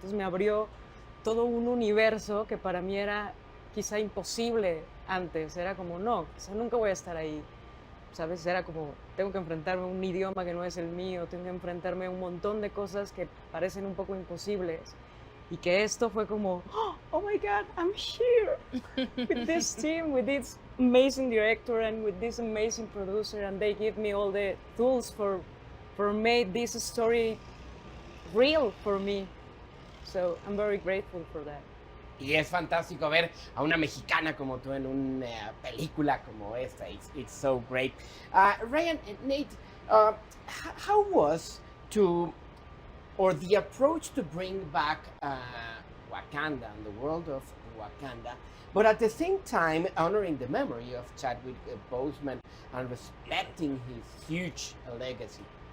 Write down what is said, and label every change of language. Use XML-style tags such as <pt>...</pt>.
<es>Entonces me abrió todo un universo que para mí era quizá imposible antes. Era como, no, quizá nunca voy a estar ahí, ¿sabes? Era como, tengo que enfrentarme a un idioma que no es el mío, tengo que enfrentarme a un montón de cosas que parecen un poco imposibles. Y que esto fue como,</es> <en>oh my God, I'm here with this team, with this amazing director and with this amazing producer, and they give me all the tools for make this story real for me. So I'm very grateful for that.</en> <es>Y es fantástico ver a una mexicana como tú en una película como esta.</es> <en>It's so great. Ryan and Nate, how was the approach to bring back Wakanda and the world of Wakanda, but at the same time honoring the memory of Chadwick Boseman and respecting his huge legacy?</en>